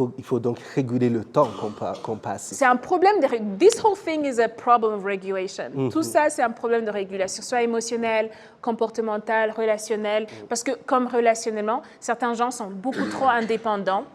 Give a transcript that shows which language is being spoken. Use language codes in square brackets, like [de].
[fr] Il faut donc réguler le temps qu'on passe. C'est un problème de... [en] This whole thing is a problem of regulation. [fr] Tout ça, c'est un problème de régulation, soit émotionnel, comportemental, relationnel. Parce que comme relationnellement, certains gens sont beaucoup trop indépendants.